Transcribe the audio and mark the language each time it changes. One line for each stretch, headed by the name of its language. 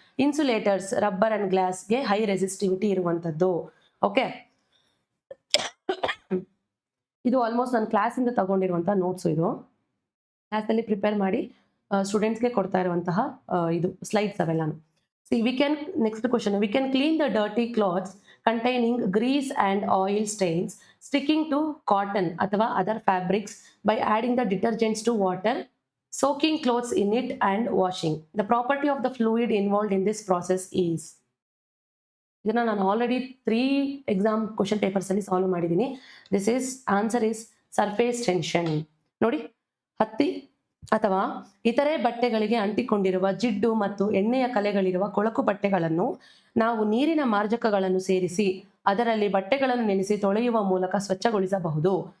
Kannada: Insulators, rubber and ಗ್ಲಾಸ್ಗೆ high resistivity ಇರುವಂಥದ್ದು. Okay, ಇದು almost ನನ್ನ ಕ್ಲಾಸಿಂದ ತಗೊಂಡಿರುವಂಥ ನೋಟ್ಸು. ಇದು ಕ್ಲಾಸಲ್ಲಿ ಪ್ರಿಪೇರ್ ಮಾಡಿ ಸ್ಟೂಡೆಂಟ್ಸ್ಗೆ ಕೊಡ್ತಾ ಇರುವಂತಹ ಇದು slides ಅವೆಲ್ಲಾನು.
English: Next question, we can clean the dirty clothes containing grease and oil stains sticking to cotton ಅಥವಾ other fabrics by adding the detergents to water, soaking clothes in it and washing. The property of the fluid involved in this process is.
Kannada: ಇದನ್ನ ನಾನು already 3 exam question papers ಅಲ್ಲಿ solve ಮಾಡಿದ್ದೀನಿ.
English: This is answer is surface tension.
Kannada: ನೋಡಿ, ಹತ್ತಿ ಅಥವಾ ಇತರೆ ಬಟ್ಟೆಗಳಿಗೆ ಅಂಟಿಕೊಂಡಿರುವ ಜಿಡ್ಡು ಮತ್ತು ಎಣ್ಣೆಯ ಕಲೆಗಳಿರುವ ಕೊಳಕು ಬಟ್ಟೆಗಳನ್ನು ನಾವು ನೀರಿನ ಮಾರ್ಜಕಗಳನ್ನು ಸೇರಿಸಿ ಅದರಲ್ಲಿ ಬಟ್ಟೆಗಳನ್ನು ನೆನೆಸಿ ತೊಳೆಯುವ ಮೂಲಕ ಸ್ವಚ್ಛಗೊಳಿಸಬಹುದು.